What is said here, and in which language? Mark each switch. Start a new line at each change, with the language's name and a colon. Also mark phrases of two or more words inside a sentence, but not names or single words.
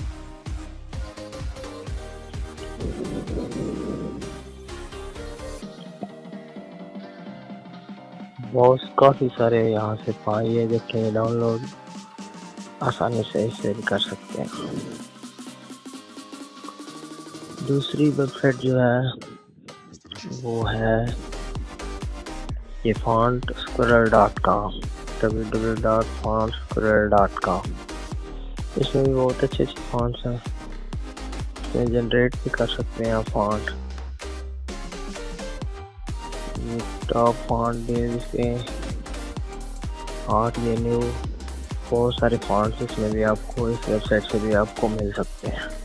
Hindi: बहुत काफ़ी सारे यहाँ से पाइए देखें, डाउनलोड आसानी से इससे भी कर सकते हैं। दूसरी वेबसाइट जो है वो है ये fontsquirrel.com, www.fontsquirrel.com। इसमें भी बहुत अच्छे फॉन्ट्स हैं। इसमें जनरेट भी कर सकते हैं आप फॉन्ट। ये
English: top font
Hindi: भी इसके आर्ट, ये न्यू, बहुत सारे फॉन्ट्स इसमें भी आपको इस वेबसाइट से भी आपको मिल सकते हैं।